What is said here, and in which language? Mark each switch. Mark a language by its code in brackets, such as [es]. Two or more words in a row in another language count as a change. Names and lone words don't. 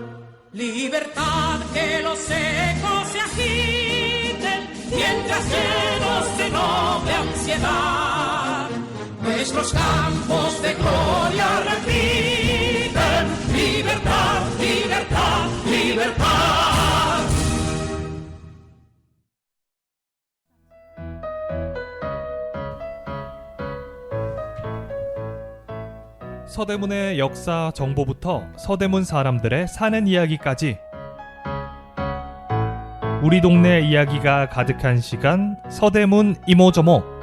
[es] Libertad, que los ecos se agiten, mientras llenos de noble ansiedad, nuestros campos de gloria repiten, libertad, libertad, libertad. [ko] 서대문의 역사 정보부터 서대문 사람들의 사는 이야기까지 우리 동네 이야기가 가득한 시간 서대문 이모저모.